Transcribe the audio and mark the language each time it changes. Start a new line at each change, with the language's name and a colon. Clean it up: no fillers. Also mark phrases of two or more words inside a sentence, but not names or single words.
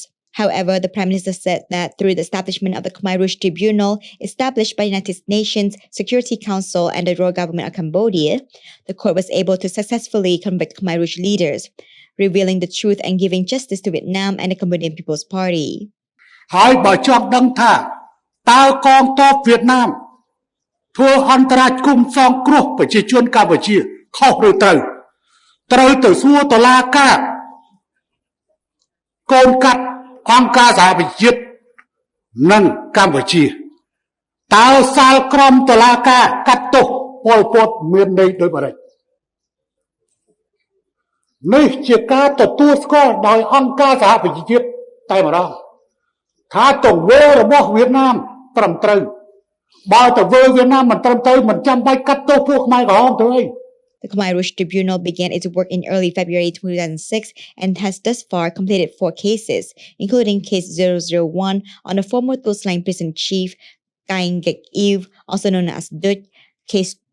English: However, the Prime Minister said that through the establishment of the Khmer Rouge Tribunal, established by the United Nations Security Council and the Royal Government of Cambodia, the court was able to successfully convict Khmer Rouge leaders, revealing the truth and giving justice to Vietnam and the Cambodian People's Party.
Khmer: ហើយបើចង់ដឹងថាតើកងទ័ពវៀតណាម ធ្វើអន្តរាគមន៍សងគ្រោះប្រជាជនកម្ពុជាខុសឬត្រូវត្រូវទៅសួរតុលាការកូនកាត់អង្គការសហប្រជាជាតិនិងកម្ពុជាតើសាលក្រមតុលាការកាត់ទោសពលពតមានន័យដូចម្តេច នេះជាការទទួលស្គាល់ដោយអង្គការសហប្រជាជាតិតែម្ដងថាទង្វើរបស់វៀតណាមត្រឹមត្រូវ The
English: Khmer Rouge Tribunal began its work in early February 2006 and has thus far completed 4 cases, including Case 001 on the former Coast Line Prison Chief, Kaing Gek Ev, also known as Dut, Case